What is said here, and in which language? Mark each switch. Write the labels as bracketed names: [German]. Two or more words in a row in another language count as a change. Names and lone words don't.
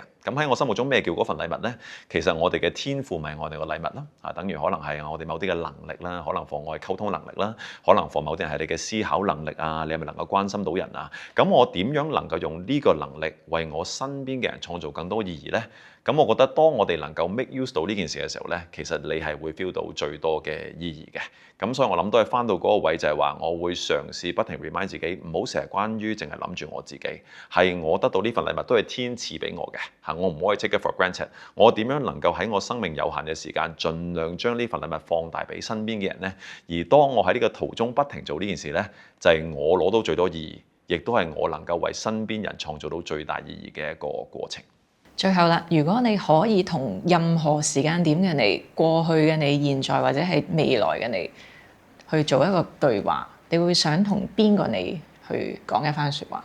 [Cantonese] 咁喺我心目中，咩叫嗰份禮物呢？其實我哋嘅天賦咪我哋個禮物啦，等於可能係我哋某啲嘅能力啦，可能妨礙溝通能力啦，可能妨某啲人係你嘅思考能力啊，你係咪能夠關心到人啊？咁我點樣能夠用呢個能力為我身邊嘅人創造更多意義呢？咁我覺得當我哋能夠 [English] make use [Cantonese] 到呢件事嘅時候呢，其實你係會 feel 到最多嘅意義嘅。咁所以我諗都係翻到嗰個位，就係話我會嘗試不停 remind 自己，唔好成日關於淨係諗住我自己，係我得到呢份禮物都係天賜俾我嘅嚇，我唔可以 [English] take it for granted。 [Cantonese] 我點樣能夠喺我生命有限嘅時間，盡量將呢份禮物放大俾身邊嘅人呢？而當我喺呢個途中不停做呢件事呢，就係我攞到最多意義，亦都係我能夠為身邊人創造到最大意義嘅一個過程。最後啦，如果你可以同任何時間點嘅你、過去嘅你、現在或者係未來嘅你去做一個對話，你會想同邊個你去講一番説話？